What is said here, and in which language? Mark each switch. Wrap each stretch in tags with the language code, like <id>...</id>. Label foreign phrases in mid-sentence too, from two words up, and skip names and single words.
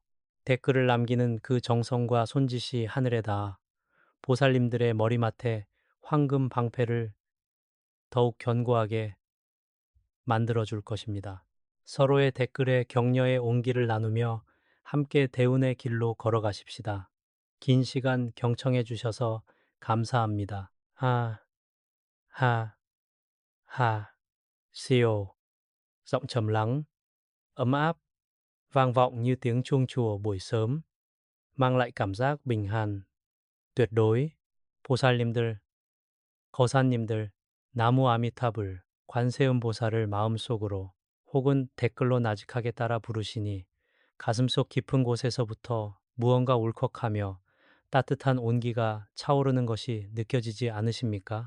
<ko>댓글을 남기는 그 정성과 손짓이 하늘에 닿아 보살님들의 머리맡에 황금 방패를 더욱 견고하게 만들어줄 것입니다. 서로의 댓글에 격려의 온기를 나누며 함께 대운의 길로 걸어가십시다. 긴 시간 경청해 주셔서 감사합니다.</ko> <vi>Siêu, giọng trầm lắng, ấm áp, vang vọng như tiếng chuông chùa buổi sớm, mang lại cảm giác bình an, tuyệt đối.</vi> <ko>보살님들, 거사님들, 나무 아미타불, 관세음 보살을 마음속으로 혹은 댓글로 나직하게 따라 부르시니 가슴속 깊은 곳에서부터 무언가 울컥하며 따뜻한 온기가 차오르는 것이 느껴지지 않으십니까?</ko>